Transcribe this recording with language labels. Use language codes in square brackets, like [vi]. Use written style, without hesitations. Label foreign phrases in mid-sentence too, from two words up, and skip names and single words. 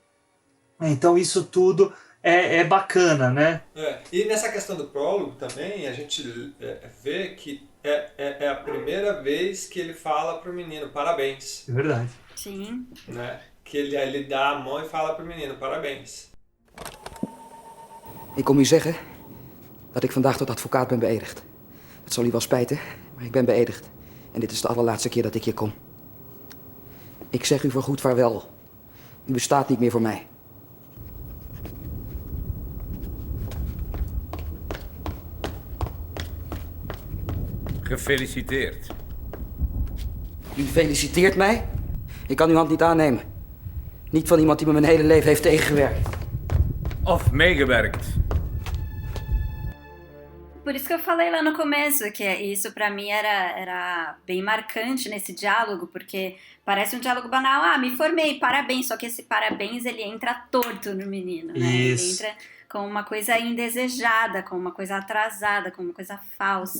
[pt] Então isso tudo é bacana, né? E nessa questão do prólogo também, a gente vê que é a primeira vez que ele fala pro menino, parabéns. É verdade. Sim. Né? Que ele dá a mão e fala pro menino, parabéns. [nl] Ik kom u zeggen dat ik vandaag tot advocaat ben beëdigd. Het zal u wel spijten, maar ik ben beëdigd. En dit is de allerlaatste keer dat ik hier kom. Ik zeg u voorgoed vaarwel. U bestaat niet meer voor mij. Gefeliciteerd. U feliciteert mij? Ik kan uw hand niet aannemen. Niet van iemand die me mijn hele leven heeft tegengewerkt. Of meegewerkt. [pt] Por isso que eu falei lá no começo, que isso pra mim era bem marcante nesse diálogo, porque parece um diálogo banal. Ah, me formei, parabéns. Só que esse parabéns, ele entra torto no menino, né? Isso. Ele entra com uma coisa indesejada, com uma coisa atrasada, com uma coisa falsa.